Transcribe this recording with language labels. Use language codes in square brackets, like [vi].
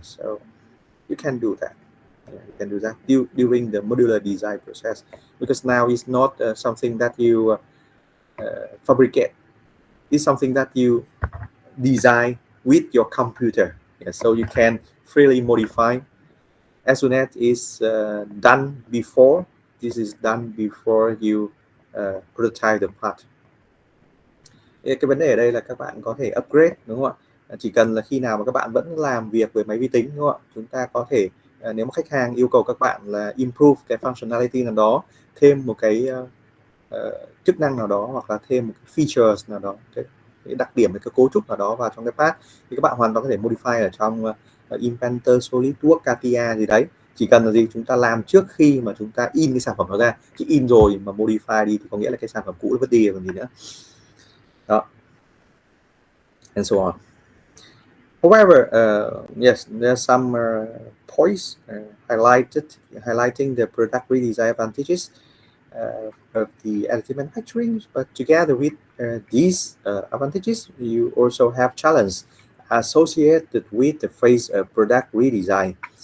[en] So you can do that. Yeah, you can do that during the modular design process, because now it's not something that you fabricate. It's something that you design with your computer. Yeah, so you can freely modify as soon as it's done before. This is done before you prototype the part. [vi] Cái vấn đề ở đây là các bạn có thể upgrade, đúng không ạ? Chỉ cần là khi nào mà các bạn vẫn làm việc với máy vi tính, đúng không ạ? Chúng ta có thể, nếu mà khách hàng yêu cầu các bạn là improve cái functionality nào đó, thêm một cái chức năng nào đó, hoặc là thêm một cái features nào đó, cái đặc điểm, cái cấu trúc nào đó vào trong cái part, thì các bạn hoàn toàn có thể modify ở trong Inventor, SolidWorks, CATIA gì đấy. Chỉ cần là gì, chúng ta làm trước khi mà chúng ta in cái sản phẩm đó ra. Chỉ in rồi mà modify đi thì có nghĩa là cái sản phẩm cũ nó vứt đi còn gì nữa đó, [en] and so on. However, yes, there are some points highlighting the product redesign advantages of the additive manufacturing. But together with these advantages, you also have challenges associated with the phase of product redesign.